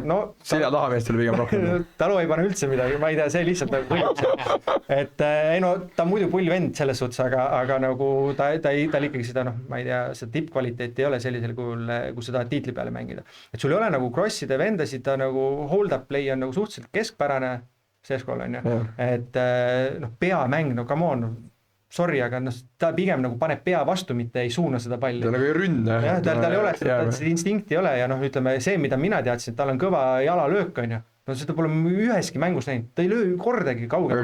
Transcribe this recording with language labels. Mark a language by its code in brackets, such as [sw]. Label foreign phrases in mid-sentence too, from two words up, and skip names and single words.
[et] selja taha meestele pigem rohkem. Ta loo ei pane üldse midagi, ma ei tea, see lihtsalt nagu et ei ta on muidu pull vend selles suhtes, aga nagu tal ikkagi seda, ma ei tea, seda tippkvaliteeti ei ole sellisel kujul, kus seda tiitli peale mängida. Et sul ei ole nagu crosside vendasid, ta nagu [en] hold-up play [et] on nagu suhteliselt keskpärane Seskol, on ju. Et peamäng, [en] come on, [et] sorry, aga ta pigem nagu paneb pea vastu, mitte ei suuna seda palli. Ta nagu ei ründa. Tal ei ole, seda instinkti ei ole ja ütleme, see, mida mina teadsin, et tal on kõva jalalöök, on ju. Seda pole üheski mängus näinud, ta ei löö kordagi kaugelt.